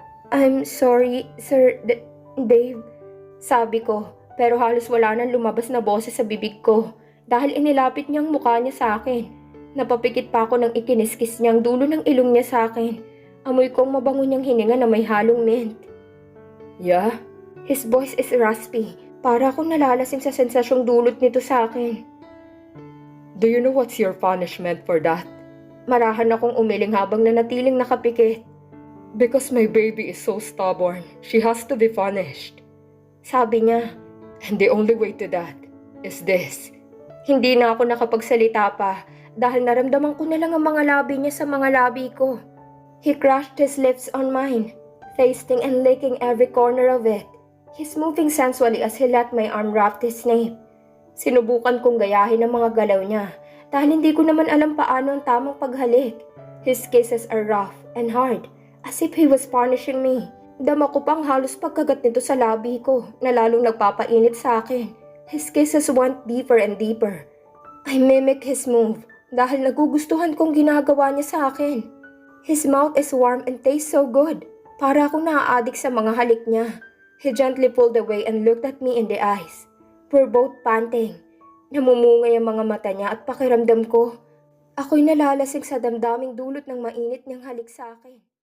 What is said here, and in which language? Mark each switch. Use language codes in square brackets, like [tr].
[en] I'm sorry, [tl] Sir Dave, sabi ko, pero halos wala nang lumabas na boses sa bibig ko dahil inilapit niyang mukha niya sa akin. Napapikit pa ako nang ikiniskis niyang dulo ng ilong niya sa akin. Amoy kong mabango niyang hininga na may halong mint. [en] Yeah? His voice is raspy. [tl] Para akong nalalasing sa sensasyong dulot nito sa akin. [en] Do you know what's your punishment for that? [tl] Marahan akong umiling habang nanatiling nakapikit. [en] Because my baby is so stubborn, she has to be punished. [tl] Sabi niya. [en] And the only way to that is this. [tl] Hindi na ako nakapagsalita pa dahil naramdaman ko na lang ang mga labi niya sa mga labi ko. [en] He crushed his lips on mine, tasting and licking every corner of it. He's moving sensually as he let my arm wrap his nape. [tl] Sinubukan kong gayahin ang mga galaw niya dahil hindi ko naman alam paano ang tamang paghalik. [en] His kisses are rough and hard, as if he was punishing me. [tl] Dama ko pang halos pagkagat nito sa labi ko na lalong nagpapainit sa akin. [en] His kisses went deeper and deeper. I mimic his move [tl] dahil nagugustuhan kong ginagawa niya sa akin. [en] His mouth is warm and tastes so good. [tl] Para akong naaadik sa mga halik niya. [en] He gently pulled away and looked at me in the eyes. We're both panting. [tl] Namumungay ang mga mata niya at pakiramdam ko. Ako'y nalalasing sa damdaming dulot ng mainit niyang halik sa akin.